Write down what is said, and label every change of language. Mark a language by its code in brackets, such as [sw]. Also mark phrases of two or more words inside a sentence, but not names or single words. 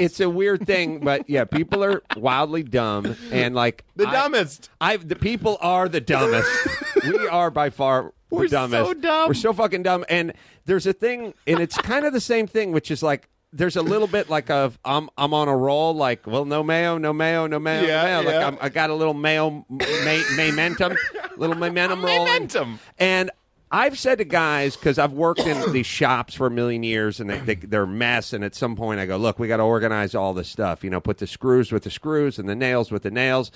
[en] It's a weird thing, but yeah, people are wildly dumb, and like dumbest. The people are the dumbest. We are by far the dumbest. So dumb. We're so fucking dumb. And there's a thing, and it's kind of the same thing, which is like there's a little bit like of I'm on a roll, like, well, no mayo, no mayo, no mayo, no mayo. Like I got a little momentum, little momentum rolling. Momentum. And I've said to guys, because I've worked in these shops for a million years, and they're a mess, and at some point I go, look, we got to organize all this stuff, put the screws with the screws and the nails with the nails.